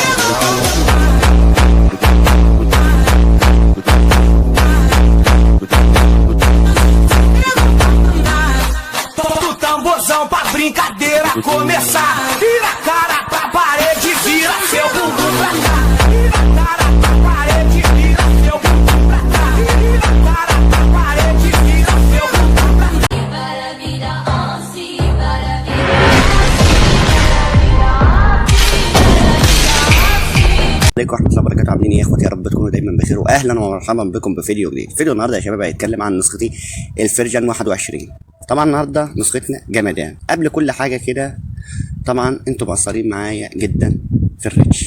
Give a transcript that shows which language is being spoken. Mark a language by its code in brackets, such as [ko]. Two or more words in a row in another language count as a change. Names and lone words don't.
[pt] Todo tamborzão pra brincadeira começar. Vira a cara pra parede, vira seu bumbum pra cá. Vira a cara pra parede, vira seu bumbum pra cá. Vira a cara pra parede, vira seu bumbum pra cá. [ar] عليكم ورحمة الله وبركاته. عاملين ايه يا اخواتي؟ يا رب تكونوا دايما بخير، واهلا ومرحبا بكم بفيديو جديد. فيديو النهارده يا شباب هيتكلم عن نسختي الفيرجن 21. طبعا النهارده نسختنا جمدان. قبل كل حاجه كده طبعا انتوا مقصرين معايا جدا في الريتش.